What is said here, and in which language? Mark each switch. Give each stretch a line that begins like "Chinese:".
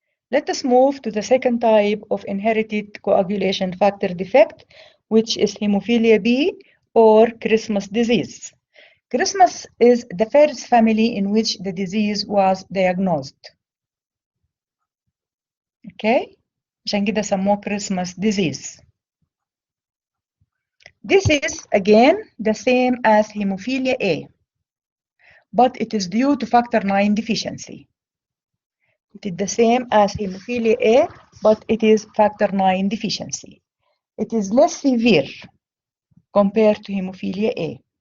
English: Let us move to the second type of inherited coagulation factor defect, which is hemophilia B or Christmas disease. Christmas is the first family in which the disease was diagnosed. Okay?
Arabic: عشان كده سموه Christmas disease.
English: This is again the same as hemophilia A, but it is due to factor 9 deficiency. It is the same as hemophilia A, but it is factor 9 deficiency. It is less severe compared to hemophilia A.